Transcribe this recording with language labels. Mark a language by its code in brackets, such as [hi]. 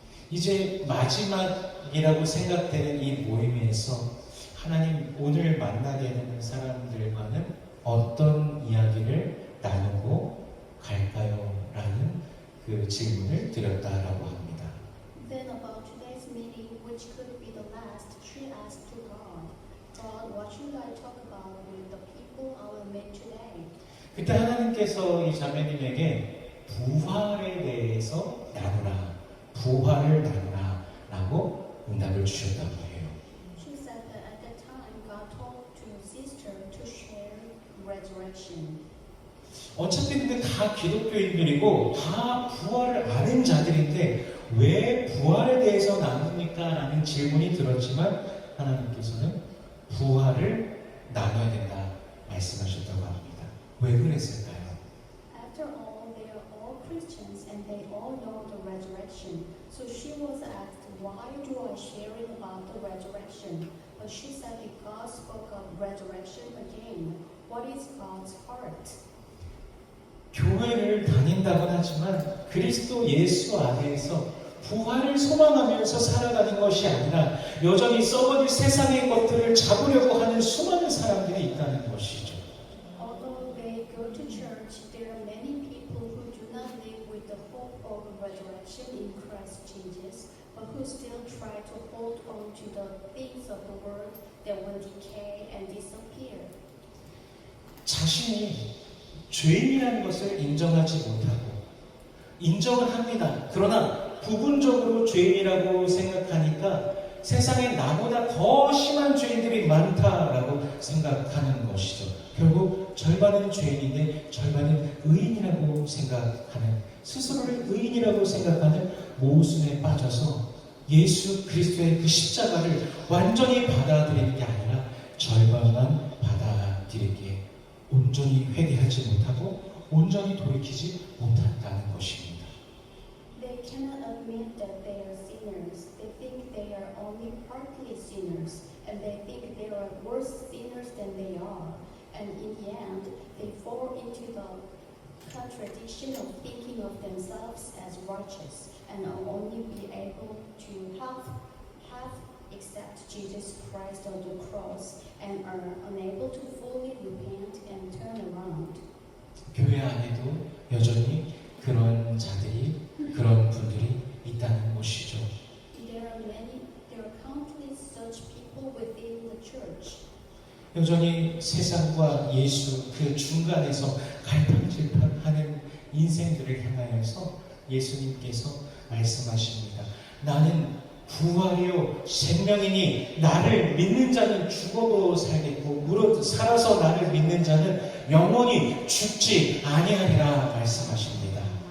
[ko] 이제 마지막이라고 생각되는 이 모임에서 하나님 오늘 만나게 되는 사람들과는 어떤 이야기를 나누고 갈까요? 라는 그 질문을 드렸다라고 합니다. [en] Then about today's meeting, which could be the last, she asked to God, God, what should I talk about with the people I will meet today? [ko] 그때 하나님께서 이 자매님에게 부활에 대해서 부활을 나누라 라고 응답을 주셨다고 해요. [en] She said that at that time, God told to sister to share resurrection. [ko] 어차피 근데 다 기독교인들이고 다 부활을 아는 자들인데 왜 부활에 대해서 나눕니까? 라는 질문이 들었지만 하나님께서는 부활을 나눠야 된다 말씀하셨다고 합니다. 왜 그랬을까요? [en] After all, they are all Christians and they all know the resurrection. So she was asked, why do I share it about the resurrection? But she said if God spoke of resurrection again, what is God's heart? [ko] 교회를 다닌다곤 하지만 그리스도 예수 안에서 부활을 소망하면서 살아가는 것이 아니라 여전히 썩어질 세상의 것들을 잡으려고 하는 수많은 사람들이 있다는 것이죠. [en] Although they go to church, there are many people who do not live with the hope of resurrection in Christ Jesus, but who still try to hold on to the things of the world that will decay and disappear. [ko] 자신이 죄인이라는 것을 인정하지 못하고 인정을 합니다. 그러나 부분적으로 죄인이라고 생각하니까 세상에 나보다 더 심한 죄인들이 많다라고 생각하는 것이죠. 결국 절반은 죄인인데 절반은 의인이라고 생각하는, 스스로를 의인이라고 생각하는 모순에 빠져서 예수 그리스도의 그 십자가를 완전히 받아들이는 게 아니라 절반만 받아들이기에 온전히 회개하지 못하고 온전히 돌이키지 못한다는 것입니다. [en] They cannot admit that they are sinners. They think they are only partly sinners, and they think they are worse sinners than they are. And in the end, they fall into the contradiction of thinking of themselves as righteous, and only be able to half accept Jesus Christ on the cross, and are unable to fully repent and turn around. [ko] 교회 안에도 여전히 그런 자들이, 그런 분들이 있다는 것이죠. [en] There are countless such people within the church. [ko] 여전히 세상과 예수 그 중간에서 갈팡질팡하는 인생들을 향하여서 예수님께서 말씀하십니다. 나는 부활이요 생명이니 나를 믿는 자는 죽어도 살겠고 무릇 살아서 나를 믿는 자는 영원히 죽지 아니하리라 말씀하십니다.